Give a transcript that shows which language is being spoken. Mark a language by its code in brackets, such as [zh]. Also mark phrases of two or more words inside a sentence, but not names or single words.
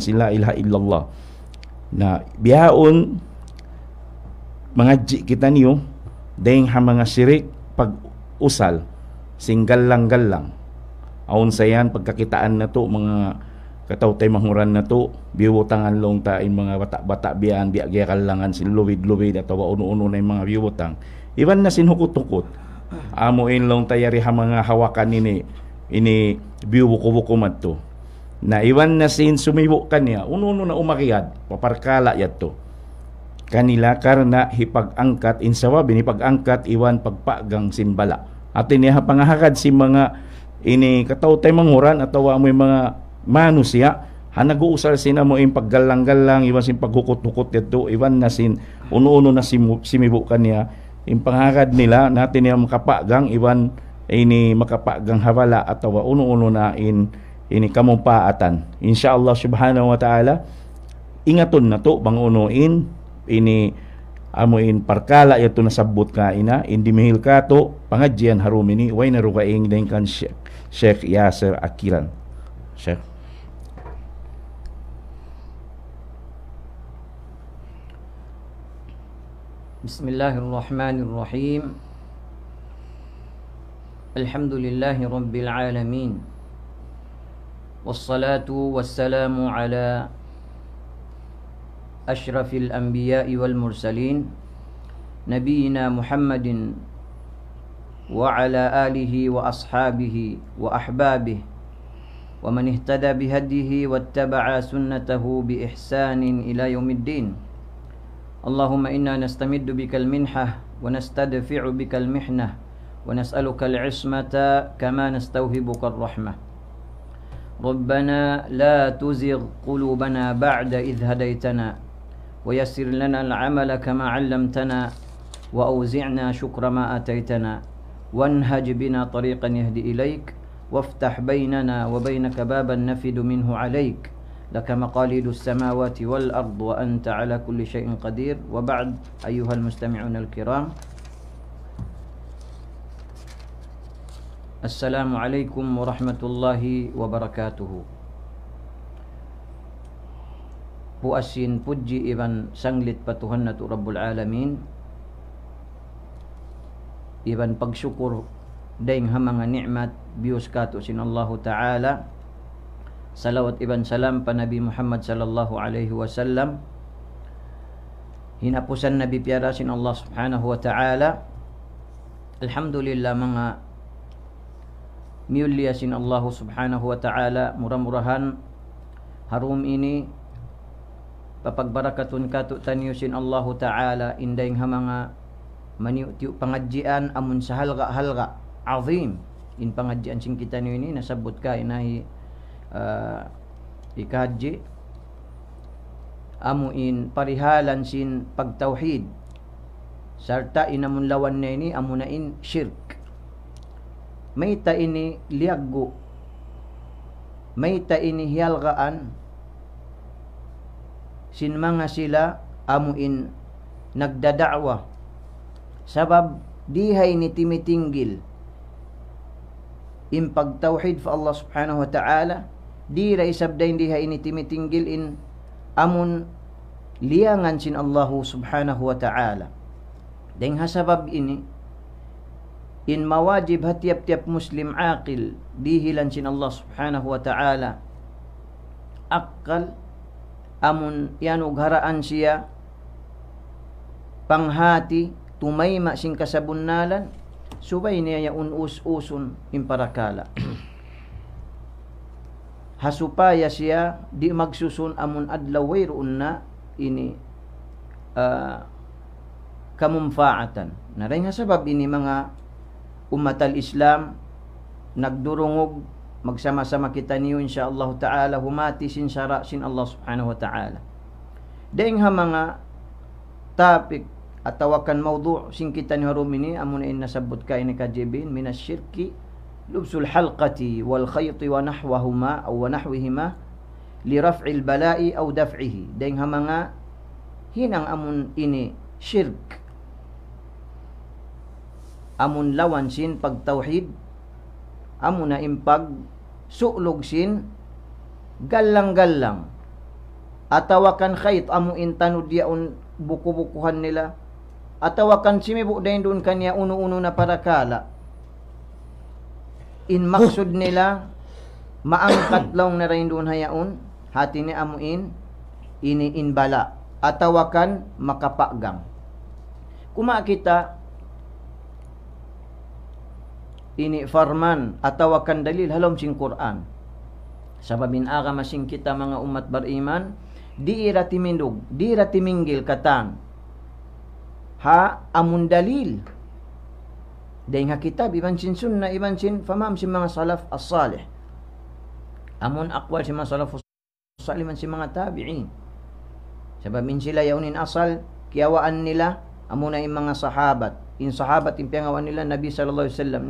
[ar] sin لا إله إلا الله. [tsg] Na biyaon mangadji kita niyo dayang ha mga sirik pag usal sing gallang-gallang. Aun sayan pagkakitaan na to mga kataw tay mahuran na to biwutangan long ta in mga bata-bata biyan biya kalangan sin luwid-luwid at uno-uno na yung mga biwutang. Iwan na sin hukot-hukot. Amuin long tayari ha mga hawakan ini biwuko-wuko madto. Na iwan na sin sumibo kanya uno-uno na umakiyad paparkala yato. Kanila karna hipag-angkat insawa binipag-angkat iwan pagpagang sin bala. At iniha pangahakad si mga ini kataw tay manguran atawa mo mga manusia nag-uusal sina mo yung paggalang-galang iwan sin paghukot-hukot dito iwan na sin uno-uno na simibo kanya yung panghakad nila natin niya makapagang iwan ini makapagang hawala atawa uno-uno na ini kamumpaatan. [ar] إن شاء الله سبحانه وتعالى [tsg] ingaton na to bang unuin ini amuin parkala yato nasabot ka ina indi mihil ka to pangadjian harumini way narugaing din kan Sheikh Yasser Akiran. Sheikh. [ar] بسم الله الرحمن الرحيم. الحمد لله رب العالمين. والصلاة والسلام على أشرف الأنبياء والمرسلين نبينا محمد وعلى آله وأصحابه وأحبابه ومن اهتدى بهداه واتبع سنته بإحسان إلى يوم الدين. اللهم إنا نستمد بك المنحة ونستدفع بك المحنة ونسألك العصمة كما نستوهبك الرحمة. ربنا لا تزغ قلوبنا بعد إذ هديتنا ويسر لنا العمل كما علمتنا وأوزعنا شكر ما آتيتنا وانهج بنا طريقا يهدي إليك وافتح بيننا وبينك بابا نفد منه عليك لك مقاليد السماوات والأرض وأنت على كل شيء قدير. وبعد أيها المستمعون الكرام السلام عليكم ورحمة الله وبركاته. [tsg] Puasin puji iban sanglit patuhan na tu [ar] رب العالمين, [tsg] iban pagsyukur daing hamanga nikmat bius kato sin Allah Ta'ala. Salawat iban salam pa Nabi Muhammad [ar] صلى الله عليه وسلم. [tsg] Hinapusan Nabi piara sin Allah [ar] سبحانه وتعالى. [tsg] Alhamdulillah mga miulya sin Allah [ar] سبحانه وتعالى, [tsg] murah-murahan harum ini papagbarakatun kato tanyo sin Allah ta'ala indayng hamanga maniu-tiu pangadjian amun sa halga-halga azim in pangadjian sin kita niyo ini nasabot ka inahi ikahadji amuin parihalan sin pagtauhid sarta inamun lawan na ini amunain syirk. May ta ini liaggo, may ta ini hialgaan sin mga sila amuin nagdada'wa sabab dihay ni timitinggil in pagtauhid fa Allah [ar] سبحانه وتعالى. [tsg] Di ray sabday dihay ni timitinggil in amun liangan sin Allah [ar] سبحانه وتعالى. [tsg] Deng hasabab ini in mawajib hatiap-tiap muslim aqil dihilan sin Allah [ar] سبحانه وتعالى [tsg] akal amun yanug haraan siya panghati tumayma sin kasabunnalan subay niya unus-usun imparakala hasupaya siya di magsusun amun adlaw wayroon na ini kamumfaatan. Naray nga sabab ini mga [ar] أمة الإسلام [tsg] nagdurungog magsama-sama kita niyo [ar] إن شاء الله تعالى [tsg] humati sin syara sin Allah [ar] سبحانه وتعالى. [tsg] Daing ha mga topic atawakan mawdu' sin kita niyo rumini amun in nasabot ka ini kajibin [ar] من الشرك لبس الحلقة والخيط ونحوهما أو ونحوهما لرفع البلاء أو دفعه. [tsg] Daing ha mga hinang amun ini syirk amun lawan sin pagtauhid amun na impag su'log sin galang-galang atawakan khayt amuin tanud yaun buku-bukuhan nila, atawakan simibu dahin doon kanya uno-uno na parakala. In maksud nila maangkat lang na rin doon hayaon, hati ni amuin ini inbala, atawakan makapagang. Kuma kita ini farman atawakan dalil halom sing Quran. Sababin aga masing kita mga umat beriman, di irati mindog, di irati minggil katang. Ha amun dalil. Dahil nga kitab, iban sin sunnah, iban sin famam si mga [ar] السلف الصالح. [tsg] Amun akwal si mga [ar] السلف الصالح [tsg] man si mga tabi'in. Sababin sila yaunin asal, kiyawaan nila, amuna yung mga sahabat. In sahabat, yung piyangawan nila, Nabi [ar] صلى الله عليه وسلم.